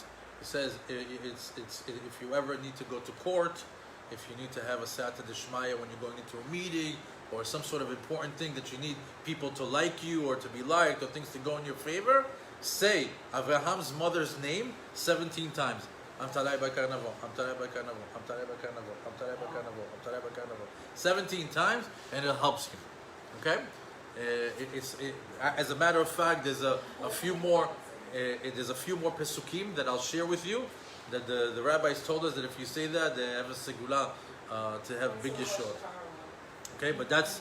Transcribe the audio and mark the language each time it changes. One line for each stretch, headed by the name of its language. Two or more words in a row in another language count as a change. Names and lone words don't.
English: It says it's if you ever need to go to court, if you need to have a
Aramaic: Sata Deshmaya
English: when you're going into a meeting, or some sort of important thing that you need people to like you or to be liked or things to go in your favor, say Avraham's mother's name 17 times. Antalya bat Karnavo, Antalya bat Karnavo, Antalya bat Karnavo, Antalya bat Karnavo, Antalya bat Karnavo. 17 times, and it helps you. Okay? As a matter of fact, there's a few more pesukim that I'll share with you. That the rabbis told us that if you say that, they have a segula to have big yeshua. Okay, but that's.